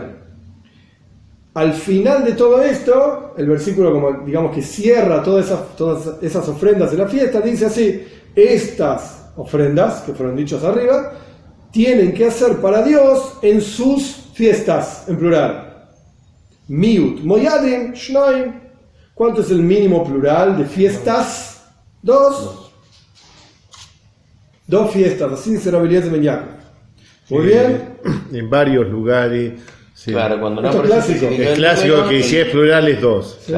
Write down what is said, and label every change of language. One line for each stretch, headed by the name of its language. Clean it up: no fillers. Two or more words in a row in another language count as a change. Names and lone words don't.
Spanish: Al final de todo esto, el versículo como digamos que cierra todas esas ofrendas de la fiesta, dice así: estas ofrendas, que fueron dichas arriba, tienen que hacer para Dios en sus fiestas, en plural.
Hebrew: מיעוט מועדים שניים.
Spanish: ¿Cuánto es el mínimo plural de fiestas? 2. 2 fiestas, así dice Rabbi Eliezer ben Yaakov. Muy bien. En varios lugares. Sí. Claro, cuando no Esto es clásico. Es clásico que si es plural es 2. Sí,